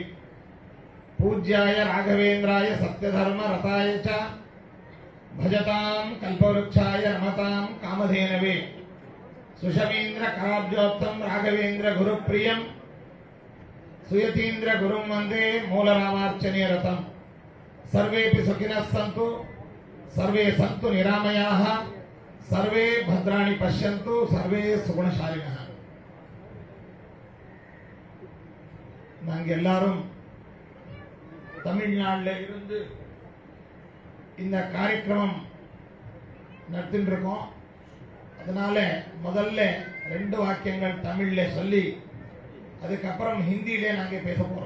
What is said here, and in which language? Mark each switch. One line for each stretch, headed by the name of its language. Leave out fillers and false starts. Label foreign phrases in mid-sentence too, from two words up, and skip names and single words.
Sanskrit: पूज्याय राघवेन्द्राय सत्यधर्म रताय च भजतां कल्पवृक्षाय नमतां कामधेनवे सुषमीन्द्र कराब्जोत्तम राघवेन्द्र गुरुप्रियं सुयतीन्द्र गुरुं वन्दे मूलरामार्चने रतम्. सर्वेपि सुखिनः सन्तु, सर्वे सन्तु निरामयाः, सर्वे भद्राणि पश्यन्तु, सर्वे सुगुणशालिनः.
Tamil: நாங்க எல்லாரும் தமிழ்நாட்டில் இருந்து இந்த காரியக்கிரமம் நடத்திட்டு இருக்கோம். அதனால முதல்ல 2 வாக்கியங்கள் தமிழ்ல சொல்லி அதுக்கப்புறம் ஹிந்தியிலே நாங்க பேச போறோம்.